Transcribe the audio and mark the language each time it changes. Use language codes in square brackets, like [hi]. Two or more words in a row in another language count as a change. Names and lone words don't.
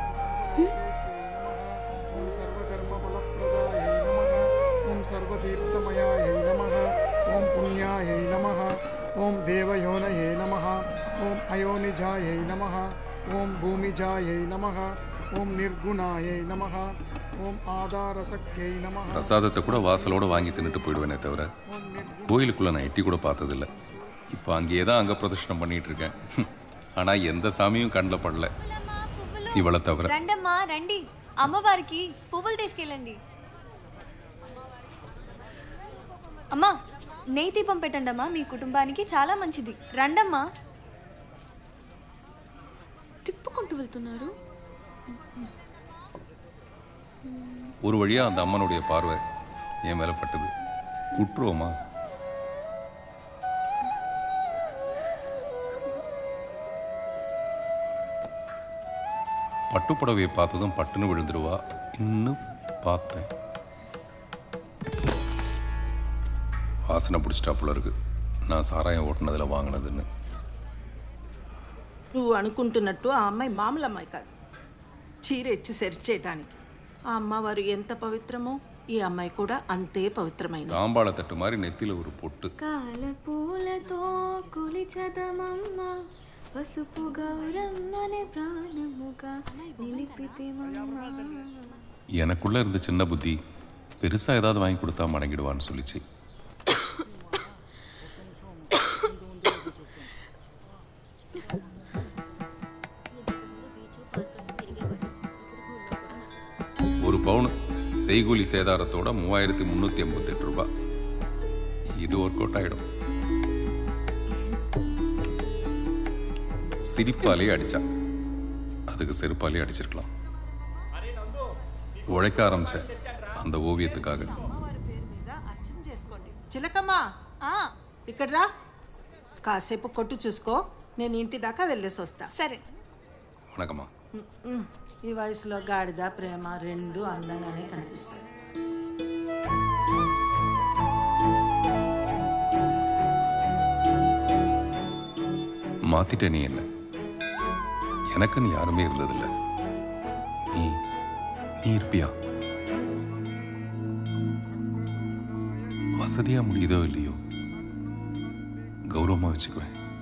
[sa] ఓం సర్వతీర్థమయాయ నమః. ఓం పుణ్యాయ నమః. ఓం దేవయోనయే నమః. ఓం అయోనిజాయ నమః. ఓం భూమిజాయ నమః. ఓం నిర్గుణాయ నమః. ஓம் ஆதார சக்தியை நமஹ. [ta] பிரசாதத்தை கூட வாசலோட வாங்கி தின்னுட்டு போயிடுவேனே தவிர கோயிலுக்குள்ள நான் எட்டி கூட பார்த்ததில்லை. இப்போ அங்கேயே தான் அங்க பிரதர்ஷனம் பண்ணிட்டு இருக்கேன். ஆனா எந்த சாமியும் கண்ணில் படல இவளை தவிர. [te] రండమ్మా రండి, అమ్మవారికి పువ్వులు తీసుకెళ్ళండి. అమ్మా నెయ్యి దీపం పెట్టండమ్మా, మీ కుటుంబానికి చాలా మంచిది. రండమ్మా. తిప్పుకుంటూ వెళ్తున్నారు. [ta] ஒரு வழியா அந்த அம்மனுடைய பார்வை என் மேல பட்டது. விட்டுருவோமா? பட்டுப்புடவையை பார்த்ததும் பட்டுன்னு விழுந்துருவா. இன்னும் பார்த்தேன், வாசனை பிடிச்சிட்டா போல இருக்கு. நான் சாராயம் ஓட்டுனதுல வாங்கினதுன்னு. [te] నువ్వు అనుకుంటున్నట్టు ఆ అమ్మాయి మామూలు అమ్మాయి కాదు. చీర ఇచ్చి సెర్చేయటానికి ఆ అమ్మవారు ఎంత పవిత్రమో ఈ అమ్మాయి కూడా అంతే పవిత్రమైనది. [ta] தாம்பாள தட்டு மாதிரி நெத்தில ஒரு பொட்டு. [te] కాల పూలతో కులిచదమమ్మ పసుపు గౌరమ్మనే ప్రాణముగా నిలిపితే మమ్మ. [ta] எனக்குள்ள இருந்த சின்ன புத்தி பெருசா ஏதாவது வாங்கி கொடுத்தா மடங்கிடுவான்னு சொல்லிச்சு. ஒரு பவுன் செய்கூலி சேதாரத்தோட 3388 ரூபாய். இது [en] work out [ta] ஆயிடும். சிரிப்பாலே அடிச்சா, அதுக்கு செருப்பாலே அடிச்சிருக்கலாம். உழைக்க ஆரம்பிச்ச அந்த ஓவியத்துக்காக. [te] చిలకమ్మా ఇక్కడ రా, కాసేపు కొట్టు చూసుకో, నేను ఇంటి దాకా వెళ్ళేసి వస్తా. సరే. [ta] வணக்கம்மா. [te] ఈ వయసులో గాడిద ప్రేమ రెండు అందంగానే కనిపిస్తాయి. [ta] மாத்திட்ட நீ என்ன? எனக்குன்னு யாருமே இருந்ததில்லை. நீ நீ இருப்பியா? வசதியா முடியுதோ இல்லையோ கௌரவமா வச்சுக்குவேன்.